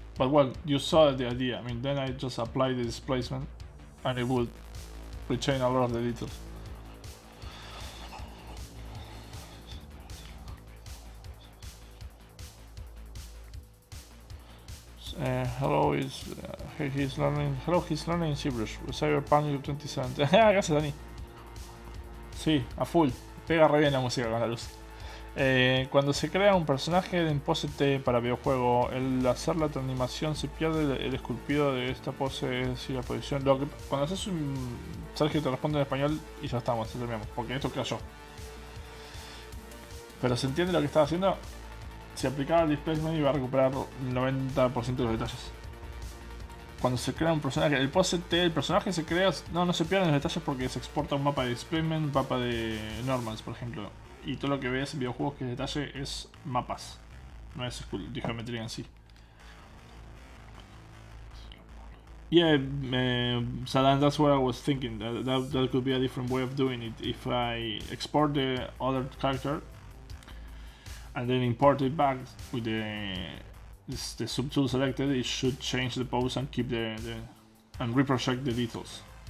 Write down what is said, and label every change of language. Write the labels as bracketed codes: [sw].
[en] But well, you saw the idea. I mean, then I just apply the displacement and it will retain a lot of the details. Hello, he's learning. Hello, he's learning Zbrush. [es] Cyberpunk 2070. Gracias, Dani. Sí, a full. Pega re bien la música con la luz. Cuando se crea un personaje en pose T para videojuego, el hacer la animación se pierde el esculpido de esta pose, es decir, la posición. Cuando haces un. Sergio te responde en español y ya estamos, ya terminamos, porque esto cayó. Pero se entiende lo que estaba haciendo. Si aplicaba el displacement iba a recuperar el 90% de los detalles. Cuando se crea un personaje, el pose T, el personaje se crea. No se pierden los detalles porque se exporta un mapa de displacement, un mapa de normals, por ejemplo. Y todo lo que ves en videojuegos que es detalle es mapas, no es geometría en sí. [en] Yeah, so that's what I was thinking. That could be a different way of doing it. If I export the other character and then import it back with the subtool selected, it should change the pose and keep and reproject the details.